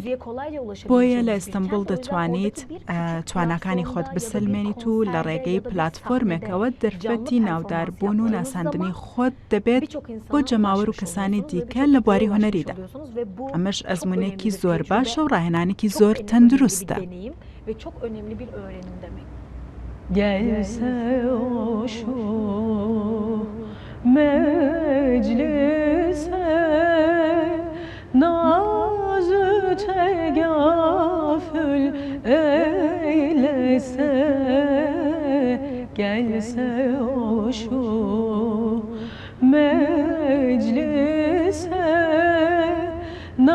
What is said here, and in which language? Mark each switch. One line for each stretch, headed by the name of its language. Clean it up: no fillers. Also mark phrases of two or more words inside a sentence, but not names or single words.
Central Kurdish: بۆیە لە ئەستانبول دەتوانیت تواناکانی خۆت بسلمێنیت و لە ڕێگەی پلاتفۆرمێکەوە دەرفەتی ناوداربوون و ناساندنی خۆت دەبێت بۆ جەماوەر و کەسانی دیکە لە بواری هونەریدا. ئەمەش ئەزمونێکی زۆر باشە و ڕاهێنانێکی زۆر تەندروستە.
Turkish: Gelse şu meclise nazı tegafül eylese, gelse şu meclise